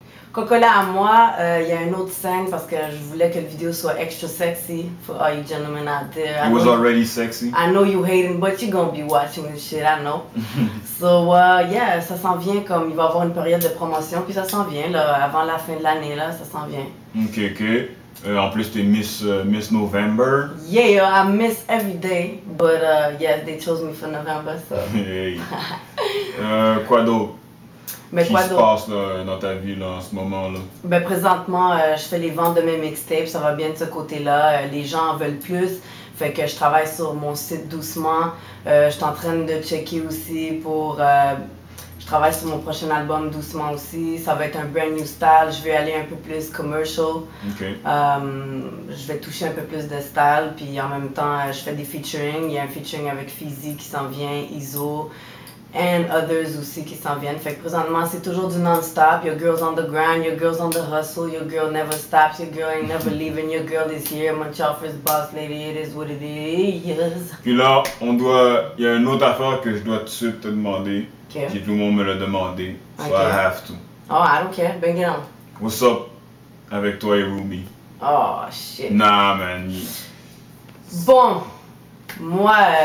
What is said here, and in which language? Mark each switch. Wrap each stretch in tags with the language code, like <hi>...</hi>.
<fr>Cocola à moi, il y a une autre scène parce que je voulais que la vidéo soit extra sexy</fr> <en>for all you gentlemen out there. It was already sexy. I know you hating, but you're gonna be watching this shit, I know. So, yeah,</en> <fr>ça s'en vient comme il va y avoir une période de promotion, puis ça s'en vient, là, avant la fin de l'année, là, ça s'en vient. Ok. En plus, t'es Miss November.</fr> <en>Yeah, I miss every day, but yeah, they chose me for November, so.</en> <fr>Hey. Quoi d'autre? Mais qui se passe dans ta vie là, en ce moment-là? Ben, présentement, je fais les ventes de mes mixtapes, ça va bien de ce côté-là. Les gens en veulent plus, fait que je travaille sur mon site doucement. Je suis en train de checker aussi pour... je travaille sur mon prochain album doucement aussi. Ça va être un</fr> <en>brand new style,</en> <fr>je vais aller un peu plus commercial. Je vais toucher un peu plus de style, puis en même temps, je fais des featuring. Il y a un featuring avec Fizzy qui s'en vient, Iso.</fr> <en>And others</en> <fr>aussi qui s'en viennent. Fait que présentement, c'est toujours du non-stop.</fr> <en>Your girl's on the grind, your girl's on the hustle, your girl never stops, your girl ain't never leaving, your girl is here. Montreal first boss lady, it is what it is.</en> <fr>Puis là, il y a une autre affaire que je dois tout de suite te demander. Puis tout le monde me l'a demandé.</fr> <en>So I have to. Oh, I don't care. Bring it on. What's up</en> <fr>avec toi et Ruby?</fr> <en>Oh, shit. Nah, man.</en> <fr>Bon, moi...</fr>